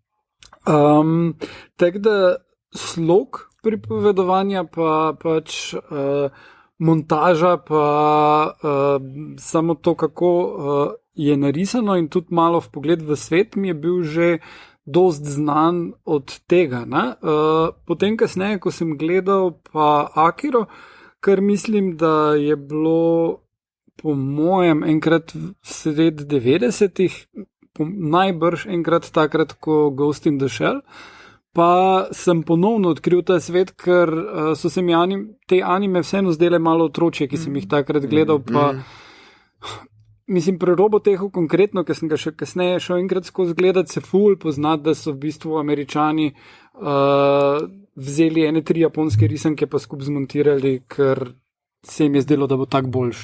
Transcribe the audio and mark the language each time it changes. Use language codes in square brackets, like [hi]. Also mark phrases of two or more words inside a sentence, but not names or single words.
[sl] Tako da slog pripovedovanja, pa pač montaža, pa samo to, kako je narisano in tudi malo v pogled v svet mi je bil že dost znan od tega. Potem kasneje, ko sem gledal pa Akiro, kar mislim, da je bilo po mojem enkrat sred 90-ih, najbrž enkrat takrat, ko Ghost in the Shell, pa sem ponovno odkril ta svet, ker so se mi te anime vseeno zdele malo otročje, ki sem jih takrat gledal, pa mislim, pri Robotehu konkretno, ker sem ga še kasneje šel enkrat skozi gledati, se ful poznati, da so v bistvu Američani vzeli 3 japonske risanke pa skupaj zmontirali, ker se jim je zdelo, da bo tak boljš.